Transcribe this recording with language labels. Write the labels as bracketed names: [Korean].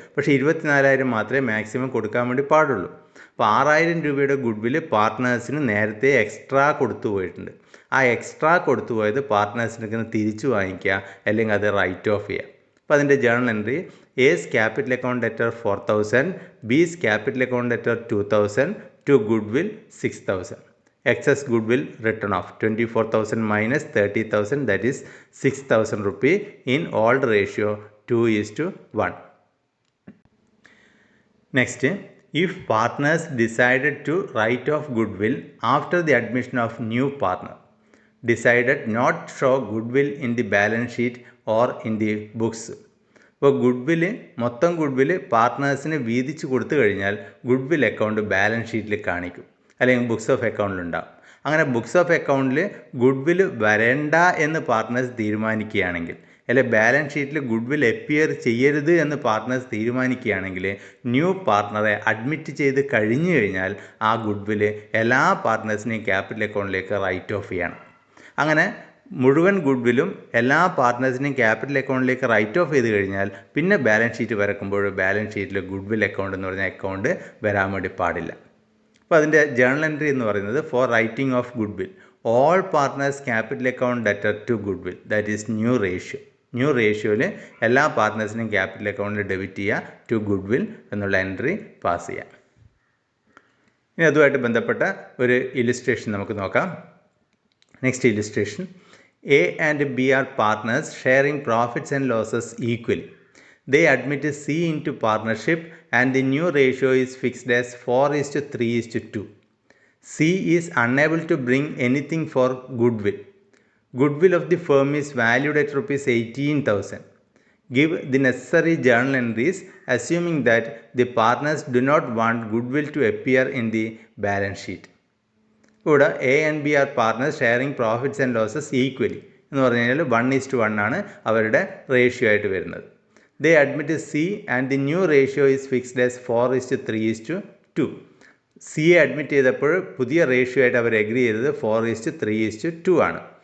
[Malayalam] പക്ഷേ 24,000 മാത്രമേ മാക്സിമം കൊടുക്കാൻ വേണ്ടി പാടുള്ളൂ. അപ്പോൾ 6,000 രൂപയുടെ ഗുഡ് വിൽ പാർട്ട്നേഴ്സിന് നേരത്തെ എക്സ്ട്രാ കൊടുത്തു പോയിട്ടുണ്ട്. ആ എക്സ്ട്രാ കൊടുത്തു പോയത് പാർട്ട്നേഴ്സിനൊക്കെ തിരിച്ചു വാങ്ങിക്കുക, അല്ലെങ്കിൽ അത് റൈറ്റ് ഓഫ് ചെയ്യുക. അപ്പോൾ അതിൻ്റെ [English] Journal entry A's capital account debtor 4,000, B's capital account debtor 2,000 to goodwill 6,000. Excess goodwill written off 24,000 minus 30,000, that is 6,000 rupee in old ratio 2:1. Next, if partners decided to write off goodwill after the admission of new partner, decided not show goodwill in the balance sheet or in the books. [Malayalam] ഇപ്പോൾ മൊത്തം ഗുഡ്വില് പാർട്ട്നേഴ്സിന് വീതിച്ച് കൊടുത്തു കഴിഞ്ഞാൽ goodwill account balance ഷീറ്റിൽ കാണിക്കും, അല്ലെങ്കിൽ books of അക്കൗണ്ടിലുണ്ടാകും. അങ്ങനെ books of അക്കൗണ്ടിൽ goodwill വരണ്ട എന്ന് പാർട്ട്നേഴ്സ് തീരുമാനിക്കുകയാണെങ്കിൽ, അല്ലെങ്കിൽ ബാലൻസ് ഷീറ്റിൽ ഗുഡ്വിൽ അപ്പിയർ ചെയ്യരുത് എന്ന് പാർട്ട്നേഴ്സ് തീരുമാനിക്കുകയാണെങ്കിൽ, ന്യൂ പാർട്ട്ണറെ അഡ്മിറ്റ് ചെയ്ത് കഴിഞ്ഞു കഴിഞ്ഞാൽ ആ ഗുഡ്വിൽ എല്ലാ പാർട്ട്നേഴ്സിനെയും ക്യാപിറ്റൽ അക്കൗണ്ടിലേക്ക് റൈറ്റ് ഓഫ് ചെയ്യണം. അങ്ങനെ മുഴുവൻ ഗുഡ്വിലും എല്ലാ പാർട്ട്നേഴ്സിനെയും ക്യാപിറ്റൽ അക്കൗണ്ടിലേക്ക് റൈറ്റ് ഓഫ് ചെയ്ത് കഴിഞ്ഞാൽ പിന്നെ ബാലൻസ് ഷീറ്റ് വരക്കുമ്പോൾ ബാലൻസ് ഷീറ്റിൽ ഗുഡ്വിൽ അക്കൗണ്ട് എന്ന് പറഞ്ഞ അക്കൗണ്ട് വരാൻ വേണ്ടി പാടില്ല. അപ്പോൾ അതിൻ്റെ ജേണൽ എൻട്രി എന്ന് പറയുന്നത് [English] For writing off goodwill all partners capital account debtor to goodwill, that is new ratio. [Malayalam] New റേഷ്യോയിൽ എല്ലാ പാർട്ട്നേഴ്സിനെയും ക്യാപിറ്റൽ അക്കൗണ്ടിൽ ഡെബിറ്റ് ചെയ്യുക, ടു ഗുഡ്വിൽ എന്നുള്ള എൻട്രി പാസ് ചെയ്യാം. ഇനി അതുമായിട്ട് ബന്ധപ്പെട്ട ഒരു ഇല്ലുസ്ട്രേഷൻ നമുക്ക് നോക്കാം. [English] Next illustration. A and B are partners sharing profits and losses equally. They admit C into partnership and the new ratio is fixed as 4:3:2. C is unable to bring anything for goodwill. Goodwill of the firm is valued at rupees 18,000. Give the necessary journal entries assuming that the partners do not want goodwill to appear in the balance sheet. [Malayalam] ഇവിടെ [English] A and B are partners sharing profits and losses equally [Malayalam] എന്ന് പറഞ്ഞു കഴിഞ്ഞാൽ 1:1 ആണ് അവരുടെ ratio ആയിട്ട് വരുന്നത്. [English] They admit C and the new ratio is fixed as 4:3:2. [Malayalam] സിയെ admit ചെയ്തപ്പോൾ പുതിയ റേഷ്യോ ആയിട്ട് അവർ എഗ്രി ചെയ്തത് 4:3:2 ആണ്.